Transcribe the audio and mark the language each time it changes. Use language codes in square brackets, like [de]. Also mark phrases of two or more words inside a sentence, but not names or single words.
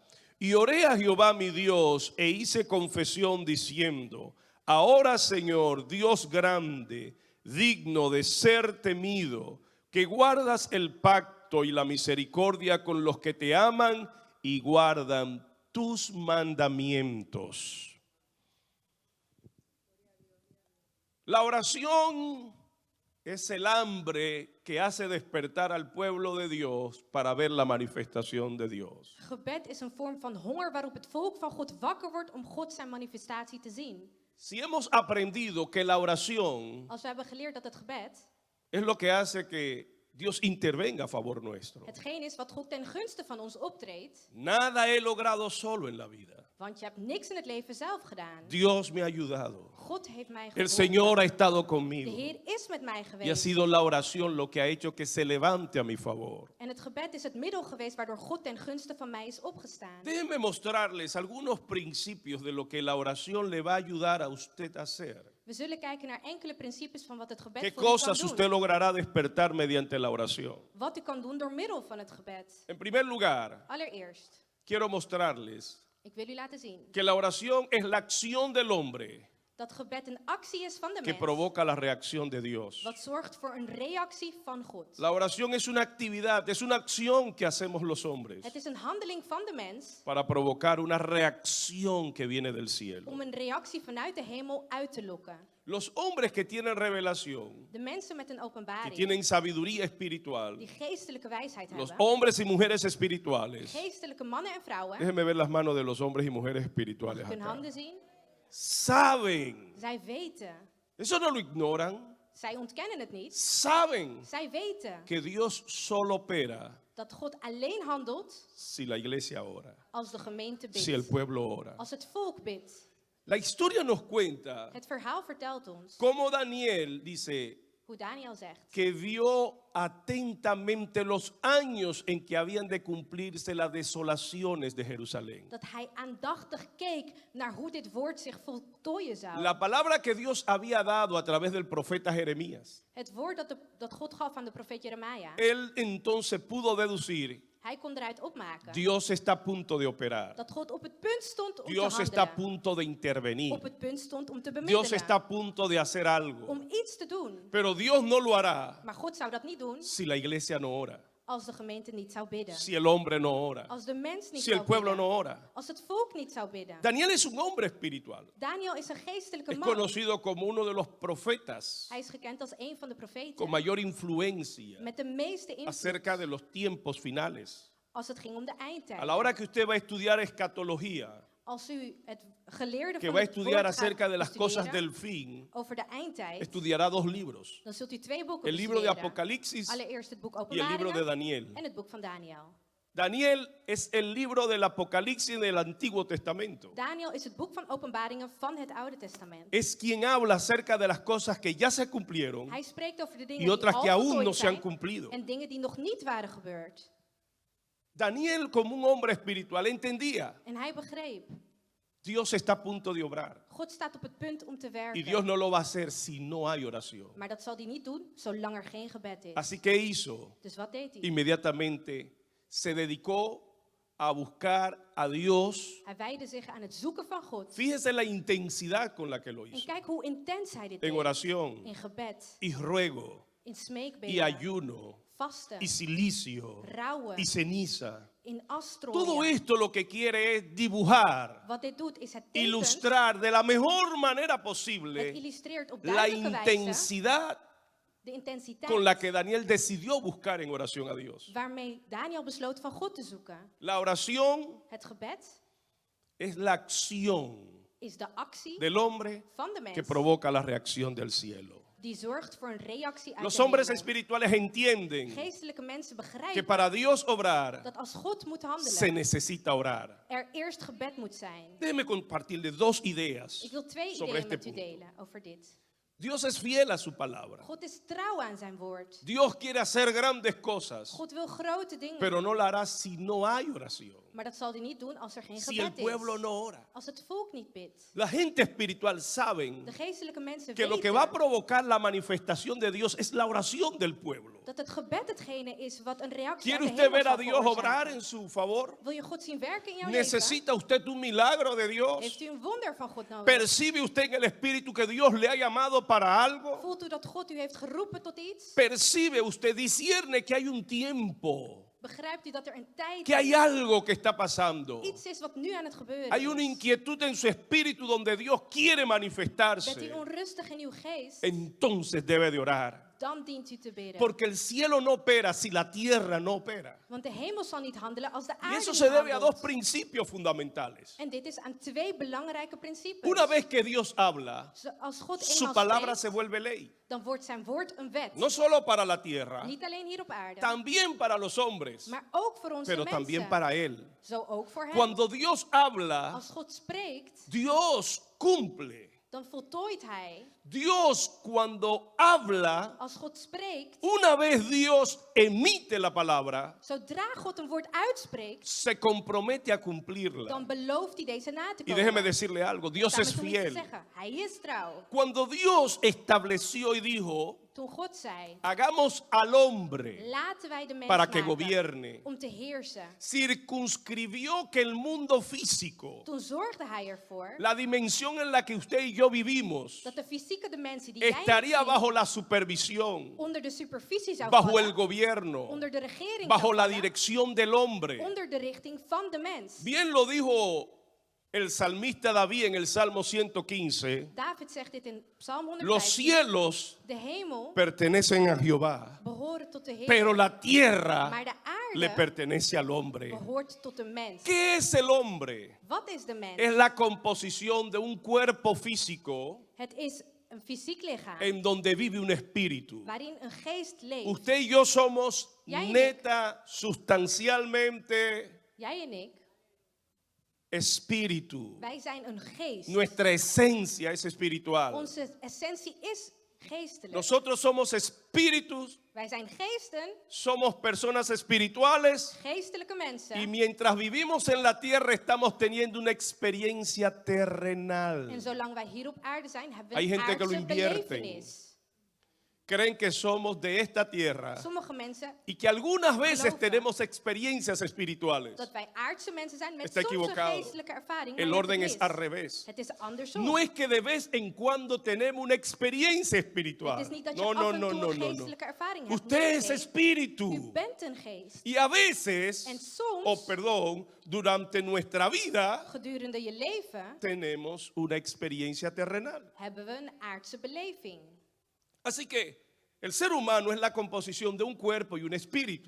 [es] Y oré a Jehová mi Dios e hice confesión diciendo: ahora, Señor, Dios grande, digno de ser temido, que guardas el pacto y la misericordia con los que te aman y guardan tus mandamientos. La oración es el hambre que hace despertar al pueblo de Dios para ver la manifestación de Dios. [nl] Gebed is een vorm van honger waarop het volk van God wakker wordt om God zijn manifestatie te zien. [es] Si hemos aprendido que la oración [nl] Als we hebben geleerd dat het gebed [es] es lo que hace que Dios intervenga a favor nuestro. [nl] hetgeen is wat God ten gunste van ons optreedt, [es] Nada he logrado solo en la vida. [nl] want je hebt niks in het leven zelf gedaan. [es] Dios me ha ayudado. [nl] God heeft mij [es] El [nl] geholpen. [es] Señor ha estado [nl] De [es] conmigo. [nl] Heer is met mij [es] Y ha [nl] geweest. [es] sido la oración lo que ha hecho que se levante a mi favor. [nl] En het gebed is het middel geweest waardoor God ten gunste van mij is opgestaan. [es] Déjenme mostrarles algunos principios de lo que la oración le va a ayudar a usted a hacer. [nl] We zullen kijken naar enkele principes van wat het gebed [es] ¿Qué [nl] voor u kan [es] cosas [nl] doen. [es] usted logrará despertar mediante la oración? [nl] Wat u kan doen door middel van het gebed. [es] En primer lugar, [nl] Allereerst, [es] quiero mostrarles [nl] ik wil u laten zien [es] que la oración es la acción del hombre [nl] dat gebed een actie is van de [es] que [nl] mens. [es] provoca la reacción de Dios. [nl] Wat zorgt voor een reactie van God. [es] La oración es una actividad, es una acción que hacemos los hombres [nl] Het is een handeling van de mens [es] para provocar una reacción que viene del cielo. [nl] om een reactie vanuit de hemel uit te lokken. [es] Los hombres que tienen revelación, [nl] De mensen met een [es] que [nl] openbaring, [es] tienen sabiduría espiritual, [nl] die geestelijke wijsheid [es] los [nl] hebben, [es] hombres y mujeres espirituales. [nl] geestelijke mannen en vrouwen, [es] Déjenme ver las manos de los hombres y mujeres espirituales [nl] hun [es] acá. [nl] handen zien, [es] Saben, [nl] zij weten. [es] eso no lo ignoran, [nl] Zij ontkennen het niet. [es] saben [nl] Zij weten [es] que Dios solo opera [nl] dat God alleen handelt [es] si la iglesia ora, [nl] als de gemeente [es] si el [nl] bidt, [es] pueblo ora. [nl] als het volk bidt. [es] La historia nos cuenta [nl] Het verhaal vertelt ons [es] cómo Daniel dice [nl] hoe Daniel zegt [es] que vio atentamente los años en que habían de cumplirse las desolaciones de Jerusalén. [nl] dat hij aandachtig keek naar hoe dit woord zich voltooien zou. [es] La palabra que Dios había dado a través del profeta Jeremías. [nl] Het woord dat God gaf aan de profeet Jeremia. [es] Él entonces pudo deducir: [nl] Hij kon eruit opmaken [es] Dios está a punto de operar. [nl] dat God op het punt stond om [es] Dios [nl] te [es] está a [nl] handelen. [es] punto de intervenir. [nl] Op het punt stond om te [es] Dios está a [nl] bemiddelen. [es] punto de hacer algo. [nl] Om iets te doen. [es] Pero Dios no lo hará [nl] Maar God zou dat niet doen [es] si la iglesia no ora, [nl] als de gemeente niet zou bidden. [es] si el hombre no ora, [nl] Als de mens niet [es] si el [nl] zou [es] pueblo [nl] bidden. [es] no ora. [nl] Als het volk niet zou bidden. [es] Daniel es un hombre espiritual. [nl] Daniel is een geestelijke [es] Es [nl] man. [es] conocido como uno de los profetas [nl] Hij is gekend als een van de profeten. [es] con mayor influencia [nl] Met de meeste invloed [es] acerca de los tiempos finales. [nl] als het ging om de eindtijd. [es] A la hora que usted va a estudiar escatología, [nl] Als u het geleerde [es] que [nl] van [es] va a [nl] het [es] estudiar [nl] woord [es] acerca [nl] gaat [es] de las cosas [nl] bestuderen [es] del fin, [nl] over de eindtijd, [es] estudiará dos libros: [nl] dan zult u twee boeken [es] el libro de [nl] bestuderen. [es] Apocalipsis [nl] Allereerst het boek [es] y el libro de [nl] Openbaringen [es] Daniel. [nl] en het boek van Daniel. [es] Daniel es el libro del Apocalipsis del Antiguo Testamento. [nl] Daniel is het boek van Openbaringen van het Oude Testament. [es] Es quien habla acerca de las cosas que ya se cumplieron [nl] Hij spreekt over de dingen [es] y otras [nl] die [es] que [nl] al [es] aún no [nl] voltooid [es] se han [nl] zijn [es] cumplido. [nl] en dingen die nog niet waren gebeurd. [es] Daniel, como un hombre espiritual, entendía: [nl] En hij begreep, [es] Dios está a punto de obrar [nl] God staat op het punt om te [es] y [nl] werken. [es] Dios no lo va a hacer si no hay oración. [nl] Maar dat zal hij niet doen zolang er geen gebed is. [es] Así que hizo, [nl] Dus wat deed hij? [es] inmediatamente se dedicó a buscar a Dios. [nl] Hij wijdde zich aan het zoeken van God. [es] Fíjese la intensidad con la que lo [nl] En [es] hizo. [nl] kijk hoe intens hij dit [es] En [nl] deed. [es] oración, [nl] In gebed, [es] y ruego, [nl] in [es] y [nl] smeekbeden, [es] ayuno, [nl] vasten, [es] y silicio, [nl] rouwen, [es] y ceniza. [nl] in [es] Todo [nl] asstrooien. [es] esto lo que quiere es dibujar, [nl] Wat dit doet is het tekent, [es] ilustrar de la mejor manera [nl] het [es] posible [nl] illustreert op [es] la [nl] duidelijke wijze [es] intensidad [nl] de intensiteit [es] con la que Daniel decidió buscar en oración a Dios. [nl] waarmee Daniel besloot van God te zoeken. [es] La oración [nl] Het gebed [es] es la acción [nl] is de actie [es] del hombre [nl] van de [es] que [nl] mens [es] provoca la reacción del cielo. [nl] die zorgt voor een reactie uit [es] Los [nl] de [es] hombres [nl] hemel. [es] espirituales entienden [nl] Geestelijke mensen [es] que [nl] begrijpen [es] para Dios obrar [nl] dat als God moet [es] se [nl] handelen, [es] necesita orar. [nl] er eerst gebed moet zijn. [es] Déjeme compartirle dos ideas [nl] Ik wil twee [es] sobre [nl] ideeën [es] este [nl] met u [es] punto. [nl] delen over dit. [es] Dios es fiel a su palabra. [nl] God is trouw aan zijn woord. [es] Dios quiere hacer grandes cosas, [nl] God wil grote dingen, [es] pero no la hará si no hay oración. [nl] maar dat zal hij niet doen als er geen [es] Si el [nl] gebed [es] pueblo [nl] is. [es] no ora. [nl] Als het volk niet bidt. [es] La gente espiritual saben [nl] De geestelijke mensen [es] que lo que va a [nl] weten [es] provocar la manifestación de Dios es la oración del pueblo. [nl] dat het gebed hetgene is wat een reactie [es] ¿Quiere [nl] uit de [es] usted [nl] hemel [es] ver a [nl] zal [es] Dios obrar [nl] veroorzaken. [es] en su favor? [nl] Wil je God zien werken in jouw leven? [es] ¿Necesita usted un milagro de Dios? [nl] Heeft u een wonder van God nodig? [es] ¿Percibe usted en el Espíritu que Dios le ha llamado para algo? [nl] Voelt u dat God u heeft geroepen tot iets? [es] ¿Percibe usted, discierne que hay un tiempo, [nl] Begrijpt u dat er een tijd [es] que hay [nl] is? [es] algo que está pasando? [nl] Iets is wat nu aan het gebeuren [es] Hay una [nl] is. [es] inquietud en su espíritu donde Dios quiere [nl] Bent u [es] manifestarse. [nl] onrustig in uw geest? [es] Entonces debe de orar. [nl] Dan dient u te bidden. [es] Porque el cielo no opera si la tierra no opera. [nl] Want de hemel zal niet handelen als de [es] Y [nl] aarde [es] eso [nl] niet [es] se debe a dos [nl] handelt. [es] principios fundamentales. [nl] En dit is aan twee belangrijke principes. [es] Una vez que Dios habla, [nl] Als God [es] su [nl] eenmaal [es] palabra [nl] spreekt, [es] se vuelve ley. [nl] dan wordt zijn woord een wet. [es] No solo para la tierra, [nl] Niet alleen hier op aarde, [es] también para los hombres, [nl] maar ook voor onze [es] pero [nl] mensen. [es] también para Él. [nl] Zo ook voor hem. [es] Cuando Dios habla, [nl] Als God spreekt, [es] Dios cumple. [nl] dan voltooit hij. [es] Dios cuando habla, [nl] Als God spreekt, [es] una vez Dios emite la palabra, [nl] zodra God een woord uitspreekt, [es] se compromete a cumplirla. [nl] dan belooft hij deze na te [es] Y [nl] komen. [es] déjeme decirle algo, Dios [nl] Daarmee [es] es [nl] hoef ik niet te [es] fiel. [nl] zeggen, hij is trouw. [es] Cuando Dios estableció y dijo, [nl] Toen God zei, [es] hagamos al hombre [nl] laten wij de mens [es] para que [nl] maken [es] gobierne, [nl] om te heersen. [es] circunscribió que el mundo físico, [nl] Toen zorgde hij ervoor [es] la dimensión en la que usted y yo vivimos, [nl] dat de fysieke dimensie die jij [es] estaría [nl] ziet, [es] bajo la supervisión, [nl] onder de supervisie zou [es] bajo el [nl] vallen, [es] gobierno, [nl] onder de regering [es] bajo [nl] zou [es] la [nl] vallen, [es] dirección del hombre. [nl] onder de richting van de mens. [es] Bien lo dijo el salmista David en el Salmo 115, [nl] David zegt dit in Psalm [es] los [nl] 115. [es] cielos [nl] De hemel [es] pertenecen a Jehová, [nl] behoort tot de Heer, [es] pero la tierra [nl] maar de [es] le [nl] aarde [es] pertenece al hombre. [nl] behoort tot de mens. [es] ¿Qué es el hombre? [nl] Wat is de mens? [es] Es la composición de un cuerpo físico [nl] Het is een fysiek lichaam [es] en donde vive un espíritu. [nl] waarin een geest leeft. [es] Usted y yo somos Ya, y neta, sustancialmente [nl] Jij en ik, [es] espíritu. [nl] wij zijn een geest. [es] Nuestra esencia es espiritual. [nl] Onze essentie is geestelijk. [es] Nosotros somos espíritus, [nl] Wij zijn geesten, [es] somos personas espirituales [nl] geestelijke mensen. [es] y mientras vivimos en la tierra estamos teniendo una experiencia terrenal. [nl] En zolang wij hier op aarde zijn, hebben we [es] Hay [nl] een [es] gente que lo [nl] aardse [es] invierten. [nl] belevenis. [es] Creen que somos de esta tierra [nl] Sommige mensen [es] y que algunas veces [nl] Geloven. [es] tenemos experiencias espirituales. [nl] dat wij aardse mensen zijn met [es] Está [nl] soms een [es] equivocado. [nl] geestelijke ervaring. [es] El [nl] maar [es] orden [nl] het [es] es [nl] is [es] al revés. [nl] Het is andersom. [es] No es que de vez en cuando tenemos una experiencia [nl] Het [es] espiritual. [nl] is niet dat je [es] No, [nl] af [es] no, [nl] en [es] no, [nl] toe [es] no, [nl] een [es] no, no. [nl] geestelijke ervaring hebt. [es] Usted es [nl] U [es] espíritu. [nl] bent een geest. [es] Y a veces, [nl] En soms, [es] durante nuestra vida, [nl] gedurende je leven, [es] tenemos una experiencia terrenal. [nl] hebben we een aardse beleving. [es] Así que el ser humano es la composición de un cuerpo y un espíritu.